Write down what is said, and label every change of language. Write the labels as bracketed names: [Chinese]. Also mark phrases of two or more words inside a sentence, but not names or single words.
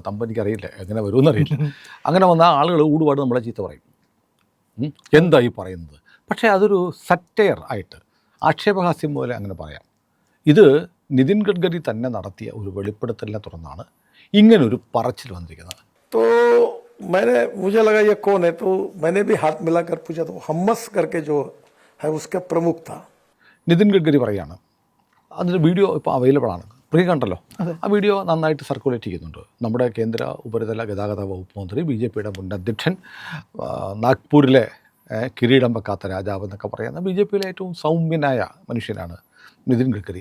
[Malayalam] തമ്പ് എനിക്കറിയില്ല, എങ്ങനെ വരുമെന്നറിയില്ല. അങ്ങനെ വന്നാൽ ആളുകൾ ഊടുപാട് നമ്മളെ ചീത്ത പറയും. എന്തായി പറയുന്നത്? പക്ഷേ അതൊരു സറ്റയർ ആയിട്ട് ആക്ഷേപഹാസ്യം പോലെ അങ്ങനെ പറയാം. ഇത് നിതിൻ ഗഡ്കരി തന്നെ നടത്തിയ ഒരു വെളിപ്പെടുത്തലിനെ തുടർന്നാണ് ഇങ്ങനൊരു പറച്ചിൽ വന്നിരിക്കുന്നത്. [Hindi] तो मुझे लगा ये कौन है, तो मैंने भी हाथ मिलाकर पूछा, तो हम्मस करके जो है उसका प्रमुख था. [Malayalam] നിതിൻ ഗഡ്കരി പറയുകയാണ്, അതിൻ്റെ വീഡിയോ ഇപ്പോൾ അവൈലബിൾ ആണ്, പ്രിയ കണ്ടല്ലോ. ആ വീഡിയോ നന്നായിട്ട് സർക്കുലേറ്റ് ചെയ്യുന്നുണ്ട്. നമ്മുടെ കേന്ദ്ര ഉപരിതല ഗതാഗത വകുപ്പ് മന്ത്രി, BJPയുടെ മുൻ അധ്യക്ഷൻ, നാഗ്പൂരിലെ കിരീടം വെക്കാത്ത രാജാവ് എന്നൊക്കെ പറയുന്ന BJPയിലെ ഏറ്റവും സൗമ്യനായ മനുഷ്യനാണ് നിതിൻ ഗഡ്കരി.